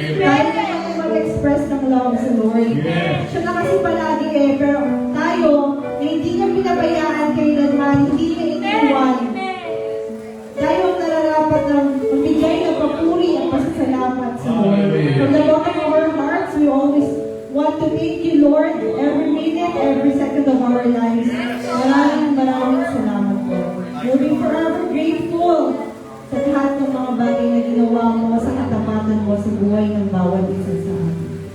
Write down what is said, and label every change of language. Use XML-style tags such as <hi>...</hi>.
<tl>Tayo naman yung mag-express ng love sa Lord. Siya na kasi palagi pero tayo, na hindi niya pinabayaan kailanman, hindi niya iniwan. Tayo ang nararapat ng magbigay ng papuri at pasasalamat sa Lord.</tl> <en>From the bottom of our hearts, we always want to thank you, Lord, every minute, every second of our lives.</en> <tl>Maraming salamat po.</tl> <en>We'll be forever grateful</en> <tl>sa lahat ng mga bagay na ginawa mo, sa katapatan mo sa buhay ng bawat isa sa amin.</tl>